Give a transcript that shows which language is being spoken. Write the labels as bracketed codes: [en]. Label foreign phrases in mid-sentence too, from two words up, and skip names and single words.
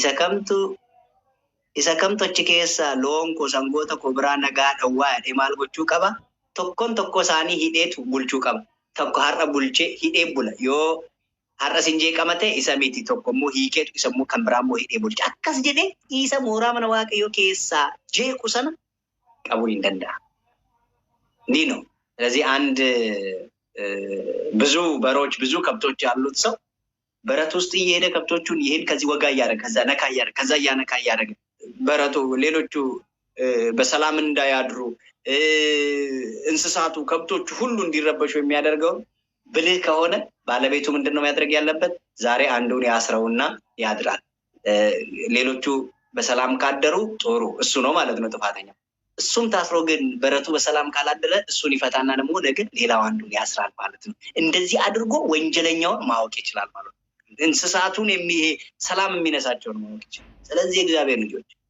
[om] isa kamtu achi keessa loon ko sangoota ko biraa nagaa dhawwaa jedhee maal gochuu qaba tokko isaanii hidheetu bulchuu qaba tokko har'a bulchee hidhee bula yoo har'a sinjee qamate isa miti tokko immoo hiikeetu isa immoo kan biraa immoo hidhee bulcha akkas jedhee isa mooraa mana waaqayyoo keessaa jeequ sana qabuu hin danda'a. [am] እንዲህ ነው። ስለዚህ አንድ ብዙ በሮች ብዙ ከብቶች ያሉት ሰው በረት ውስጥ እየሄደ ከብቶቹን ይሄን ከዚህ ወጋ እያደረገ ከዛ ነካ እያደረገ ከዛ እያነካ እያደረገ በረቱ ሌሎቹ በሰላም እንዳያድሩ እንስሳቱ ከብቶቹ ሁሉ እንዲረበሹ የሚያደርገው ብልህ ከሆነ ባለቤቱ ምንድነው ማድረግ ያለበት ዛሬ አንዱን ያስረውና ያድራል ሌሎቹ በሰላም ካደሩ ጦሩ እሱ ነው ማለት ነው ጥፋተኛ እሱም ታስሮ ግን በረቱ በሰላም ካላደረ እሱን ይፈታና ደግሞ ነገ ሌላው አንዱን ያስራል ማለት ነው እንደዚህ አድርጎ ወንጀለኛውን ማወቅ ይችላል ማለት ነው እንስሳቱን ሰላም የሚነሳቸው ነው ማለት ነው ስለዚህ እግዚአብሔር ልጆች